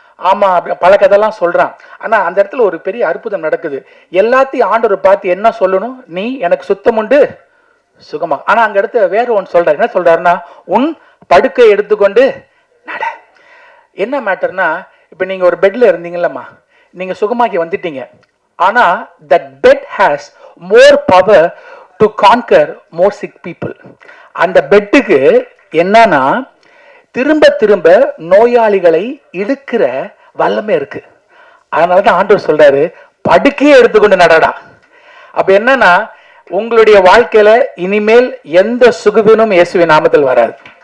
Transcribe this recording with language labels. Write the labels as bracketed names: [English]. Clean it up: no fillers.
[Tamil] ஆமா, பல கதையெல்லாம் சொல்றான். ஆனா அந்த இடத்துல ஒரு பெரிய அற்புதம் நடக்குது. எல்லாத்தையும் ஆண்டவர் பார்த்து என்ன சொல்லணும், நீ எனக்கு சுத்தம் உண்டு சுகமா. ஆனா அங்க இடத்துல வேற ஒன்று சொல்றாரு. என்ன சொல்றாருன்னா, உன் படுக்கை எடுத்துக்கொண்டு நட. என்ன மேட்டர்னா, இப்ப நீங்க ஒரு பெட்ல இருந்தீங்கல்லம்மா, நீங்க சுகமாக்கி வந்துட்டீங்க. [English] ஆனா that bed has more power to conquer more sick people. [Tamil] அந்த பெட்டுக்கு என்னன்னா திரும்ப திரும்ப நோயாளிகளை இழுக்கிற வல்லமை இருக்கு. அதனாலதான் ஆண்டவர் சொல்றாரு, படுக்கையே எடுத்துக்கொண்டு நடடா. அப்ப என்னன்னா, உங்களுடைய வாழ்க்கையில இனிமேல் எந்த சுகவீனும் இயேசுவின் நாமத்தில் வராது.